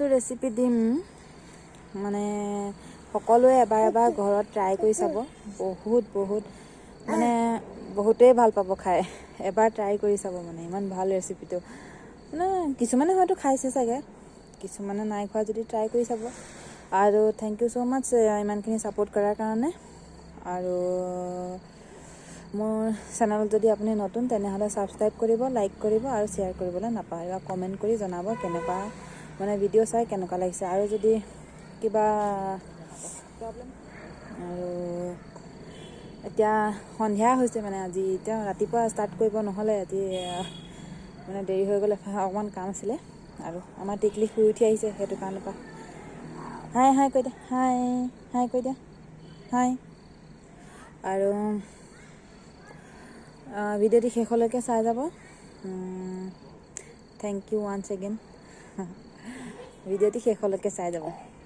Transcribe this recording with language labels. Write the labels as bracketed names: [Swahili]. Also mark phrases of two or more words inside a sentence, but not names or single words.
[Assamese] ৰেচিপি দিম মানে সকলোৱে এবাৰ ঘৰত ট্ৰাই কৰি চাব বহুত মানে বহুতেই ভাল পাব খাই এবাৰ ট্ৰাই কৰি চাব মানে ইমান ভাল ৰেচিপিটো মানে কিছুমানে হয়তো খাইছে চাগে কিছুমানে নাই খোৱা যদি ট্ৰাই কৰি চাব আৰু [English] thank you so much [Assamese] ইমানখিনি সাপোর্ট কৰাৰ কাৰণে আৰু মোৰ চেনেলত যদি আপুনি নতুন তেনেহলে সাবস্ক্ৰাইব কৰিব লাইক কৰিব আৰু শেয়াৰ কৰিবলৈ নাপাহৰিব কমেন্ট কৰি জনাব কেনেকুৱা মানে ভিডিও চাই কেনেকুৱা লাগিছে আৰু যদি কিবা প্ৰবলেম আৰু এতিয়া সন্ধিয়া হৈছে মানে আজি এতিয়া ৰাতিপুৱা ষ্টাৰ্ট কৰিব নহলে আজি মানে দেৰি হৈ গ'লে অকমান কাম আছিলে আৰু আমাৰ টিকলি শুই উঠি আহিছে হেতু কাৰণে পা হাই কৈ দে হাই কৈ দে হাই আৰু ভিডিওটি শেষলৈকে চাই যাব [English] thank you once again [Assamese] ভিডিওটি শেষলৈকে চাই যাব